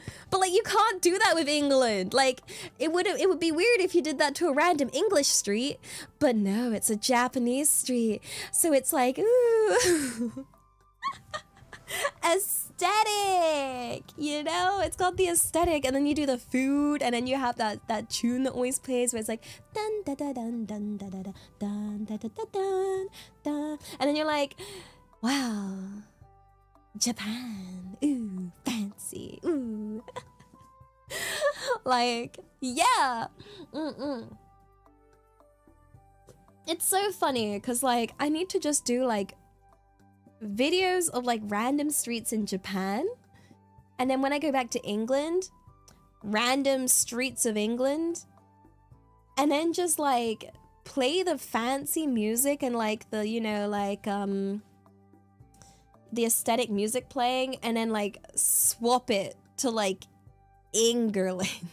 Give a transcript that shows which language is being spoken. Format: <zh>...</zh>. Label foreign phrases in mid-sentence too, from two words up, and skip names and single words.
<en>But like you can't do that with England. Like it would be weird if you did that to a random English street, but no, it's a Japanese street. So it's like, ooh. Aesthetic, you know, it's got the aesthetic, and then you do the food, and then you have that tune that always plays where it's like dun da da dun dun da da da dun da da da dun dun, and then you're like, wow, Japan, ooh, fancy, ooh. Like, yeah. It's so funny because like I need to just do like videos of like random streets in Japan, and then when I go back to England, random streets of England, and then just like play the fancy music and like the, you know, like the aesthetic music playing, and then like swap it to like England.</en>